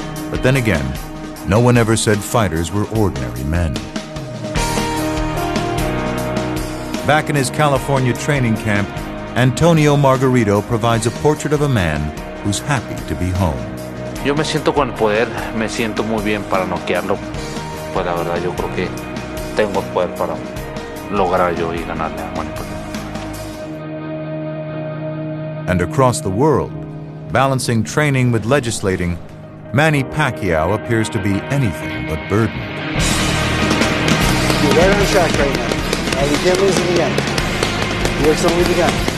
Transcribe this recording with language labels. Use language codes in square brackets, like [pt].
[en] But then again, no one ever said fighters were ordinary men. Back in his California training camp, Antonio Margarito provides a portrait of a man who's happy to be home. [es] Yo me siento con el poder, me siento muy bien para noquearlo. Pues la verdad yo creo que tengo el poder para lograr yo y ganarle a Manny Pacquiao. [en] And across the world, balancing training with legislating, Manny Pacquiao appears to be anything but burdened. You're right on track right now. You can't lose it again. He works only begun.